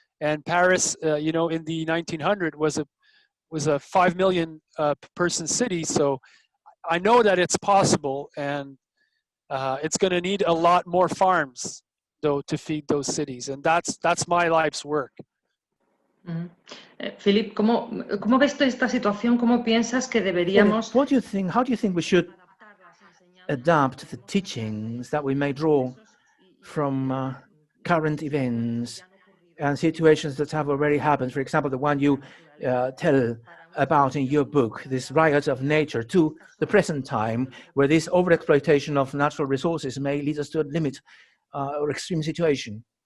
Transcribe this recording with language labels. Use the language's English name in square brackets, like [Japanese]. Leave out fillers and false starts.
[English] And Paris, in the 1900s was a 5 million person city. So I know that it's possible, and it's going to need a lot more farms, though, to feed those cities, and that's my life's work. [Spanish] Philipp, ¿cómo ves tú esta situación? ¿Cómo piensas que deberíamos... [English] How do you think we should adapt the teachings that we may draw from current events and situations that have already happened? For example, the one you tell about in your book, this riot of nature, to the present time, where this overexploitation of natural resources may lead us to a limit or extreme situation.